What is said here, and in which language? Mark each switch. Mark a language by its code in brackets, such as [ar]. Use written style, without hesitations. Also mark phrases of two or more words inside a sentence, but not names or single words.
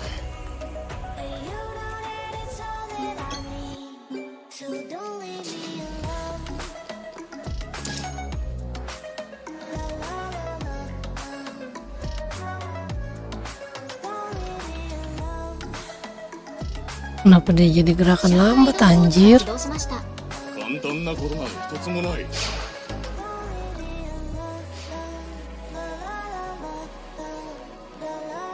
[en] And you know that it's all that I need. So don't leave me alone. La la la la. Don't leave me alone. [id] Kenapa dia jadi gerakan lambat, anjir? [ja] 起動しました。簡単なことなど一つもない。 La la la la la.